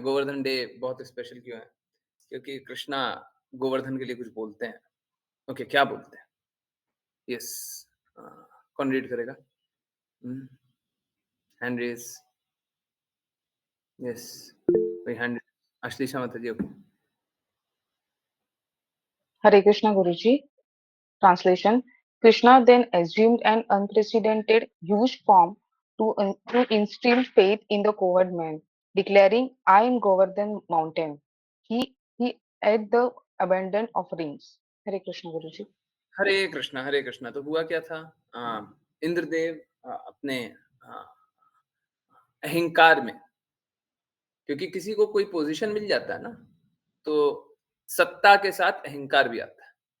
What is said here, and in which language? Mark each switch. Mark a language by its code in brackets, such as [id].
[hi] Govardhan day बहुत special क्यों है? क्योंकि कृष्णा गोवर्धन के लिए कुछ बोलते हैं। ओके, क्या बोलते हैं? यस, अ, कौन रीड करेगा? हुँ, हैंड रेज़, यस, कोई हैंड अश्लीषा माताजी, okay. [en] Hare Krishna Guruji. Translation: Krishna then assumed an unprecedented, huge form to instill faith in the coward man, declaring, "I am Govardhan mountain." He ate the abundant offerings. Hare Krishna Guruji. [hi] हरे कृष्णा, तो हुआ क्या था? इंद्रदेव अपने अ, अहंकार में, क्योंकि किसी को कोई पोज़ीशन मिल जाता है ना, तो सत्ता के साथ अहंकार भी आता है।